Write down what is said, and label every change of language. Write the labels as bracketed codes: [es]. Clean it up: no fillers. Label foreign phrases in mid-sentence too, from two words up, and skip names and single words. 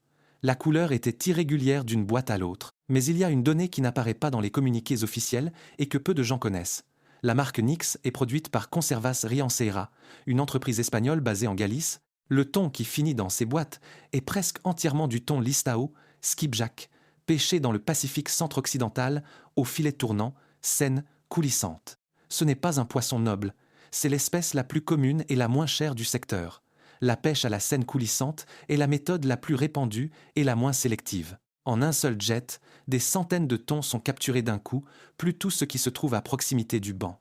[fr] La couleur était irrégulière d'une boîte à l'autre, mais il y a une donnée qui n'apparaît pas dans les communiqués officiels et que peu de gens connaissent. La marque NYX est produite par Conservas Rianceira, une entreprise espagnole basée en Galice. Le thon qui finit dans ces boîtes est presque entièrement du thon listao, skipjack, pêché dans le Pacifique centre-occidental, au filet tournant, scène coulissante. Ce n'est pas un poisson noble, c'est l'espèce la plus commune et la moins chère du secteur. La pêche à la scène coulissante est la méthode la plus répandue et la moins sélective. En un seul jet, des centaines de thons sont capturés d'un coup, plus tout ce qui se trouve à proximité du banc.